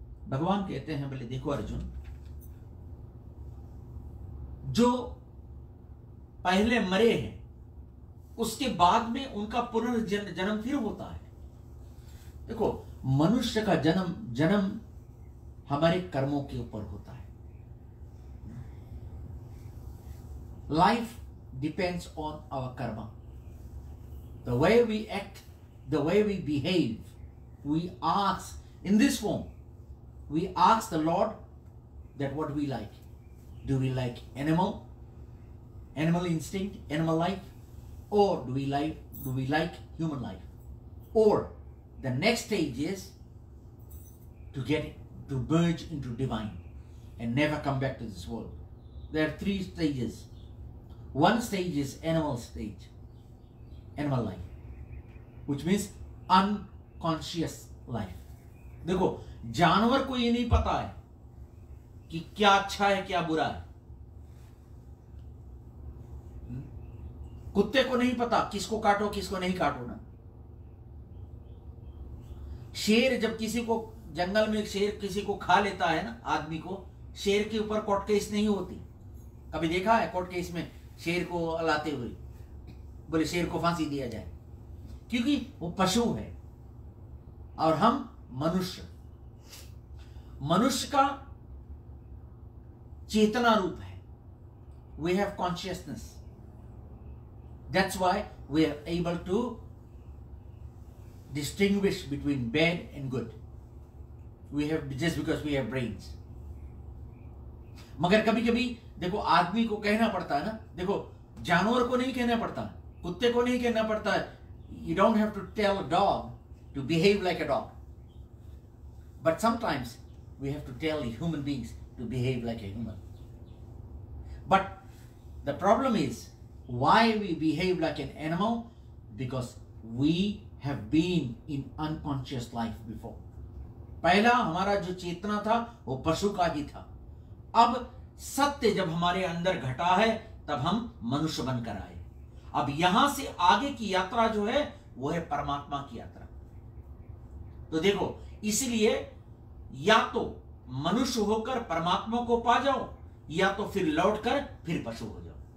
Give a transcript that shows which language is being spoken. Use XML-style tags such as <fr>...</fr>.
<hi>भगवान कहते हैं, बोले देखो अर्जुन, जो पहले मरे हैं उसके बाद में उनका पुनर्जन्म फिर होता है। देखो, मनुष्य का जन्म हमारे कर्मों के ऊपर होता है।</hi> <en>Life depends on our karma. The way we act, the way we behave, we ask, in this form, we ask the Lord that what we like. Do we like animal instinct, animal life, or do we like human life? Or the next stage is to merge into divine and never come back to this world. There are 3 stages. One stage is animal life, which means unconscious life.</en> <hi>देखो, जानवर को ये नहीं पता है कि क्या अच्छा है क्या बुरा है। कुत्ते को नहीं पता किसको काटो किसको नहीं काटो ना। शेर जब किसी को जंगल में शेर किसी को खा लेता है ना, आदमी को, शेर के ऊपर कोर्ट केस नहीं होती। कभी देखा है कोर्ट केस में शेर को लाते हुए, बोले शेर को फांसी दिया जाए, क्योंकि वो पशु है। और हम मनुष्य का चेतना रूप है।</hi> <en>We have consciousness. That's why we are able to distinguish between bad and good. Just because we have brains.</en> <hi>मगर कभी कभी देखो, आदमी को कहना पड़ता है ना। देखो, जानवर को नहीं कहना पड़ता, कुत्ते को नहीं कहना पड़ता है।</hi> <en>You don't have to tell a dog to behave like a dog. But sometimes we have to tell human beings to behave like a human. But the problem is, why we behave like an animal? Because we have been in unconscious life before.</en> <hi>पहला हमारा जो चेतना था वो पशु का ही था। अब सत्य जब हमारे अंदर घटा है तब हम मनुष्य बनकर आए। अब यहां से आगे की यात्रा जो है वो है परमात्मा की यात्रा। तो देखो, इसलिए या तो मनुष्य होकर परमात्मा को पा जाओ, या तो फिर लौटकर फिर पशु हो जाओ।</hi>